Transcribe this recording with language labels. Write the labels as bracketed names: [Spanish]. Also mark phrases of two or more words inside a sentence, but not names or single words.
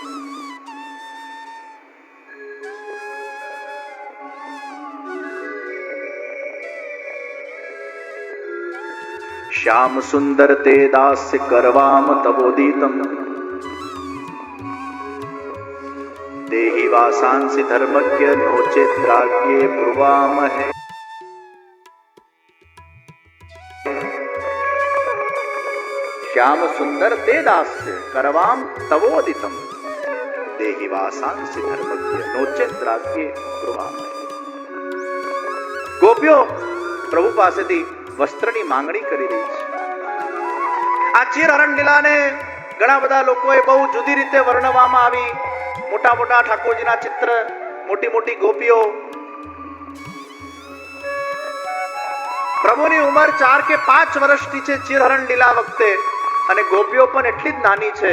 [Sanskrit] શ્યામ સુંદર તે દાસ્ય કરવામ તબોદિતમ દેહી વાસાંસી ધર્મજ્ઞ નોચેત રાજ્યે બ્રુવામહે. श्याम सुंदर ते दास्य करवाम तवोदितम देहि वासांसि धर्मज्ञ नोचेत राज्ञे ब्रुवामहे. [Gujarati] ગોપીઓ પ્રભુ પાસેથી વસ્ત્રની માંગણી કરી રહી છે, આ ચીર હરણ લીલાને ઘણા બધા લોકોએ બહુ જુદી રીતે વર્ણવવામાં આવી. મોટા મોટા ઠાકોરજીના ચિત્ર, મોટી મોટી ગોપીઓ. પ્રભુની ઉંમર 4 કે 5 વર્ષની છે ચિરહરણ લીલા વખતે, અને ગોપીઓ પણ એટલી જ નાની છે.